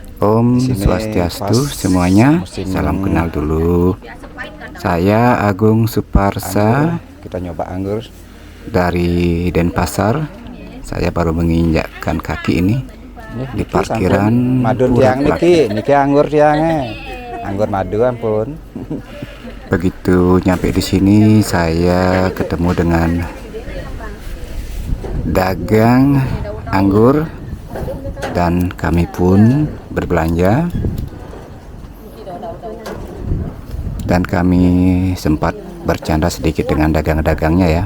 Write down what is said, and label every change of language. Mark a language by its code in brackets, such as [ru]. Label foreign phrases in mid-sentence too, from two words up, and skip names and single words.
[ban] Om [id] Di sini [ban] Swastiastu [id] pas semuanya. musim Salam kenal dulu. Saya Agung Suparsa anggur. Kita nyoba anggur. dari Denpasar. Saya baru menginjakkan kaki ini di [ban] Niki [id] parkiran [ban] sampun madun [id] Pura [ban] tiang [id] Pelaki. [ban] niki anggur tiangnya. Anggur madu ampun. [id] Begitu nyampe di sini, saya ketemu dengan dagang anggur dan kami pun berbelanja. Dan kami sempat bercanda sedikit dengan dagang-dagangnya ya.